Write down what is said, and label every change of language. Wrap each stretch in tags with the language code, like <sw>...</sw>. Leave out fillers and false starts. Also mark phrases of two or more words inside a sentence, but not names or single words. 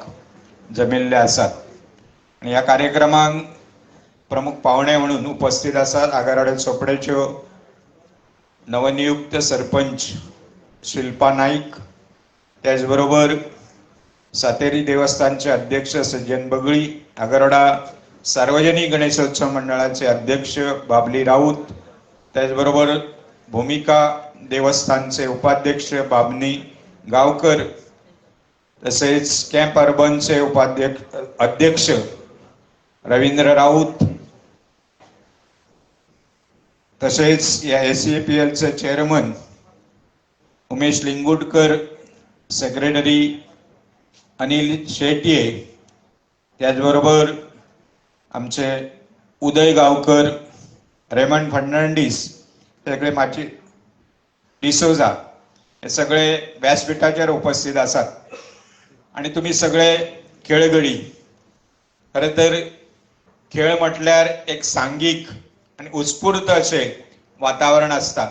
<kok>जमिल्ले आसात आनी ह्या कार्यक्रमाक प्रमुख पावणे म्हणून उपस्थित आसात आगारवाडे चोपडेच्यो नवनियुक्त सरपंच शिल्पा नाईक, त्याच बरोबर सातेरी देवस्थानचे अध्यक्ष सज्जन बगळी, आगारवाडा सार्वजनिक गणेशोत्सव मंडळाचे अध्यक्ष बाबली राऊत, त्याचबरोबर भूमिका देवस्थानचे उपाध्यक्ष बाबनी गावकर, तसेच कॅम्प अर्बनचे अध्यक्ष रवींद्र राऊत, तसेच या ACPLचे चेअरमन उमेश लिंगुटकर, सेक्रेटरी अनिल शेट्ये, त्याचबरोबर आमचे उदय गावकर, रेमंड फर्नांडीस, सगळे माची डिसोजा, हे सगळे व्यासपीठाचेर उपस्थित आसात आणि तुम्ही सगळे खेळगडी. खरं तर खेळ म्हटल्यार एक सांघिक आणि उत्स्फूर्त असे वातावरण असता.</kok>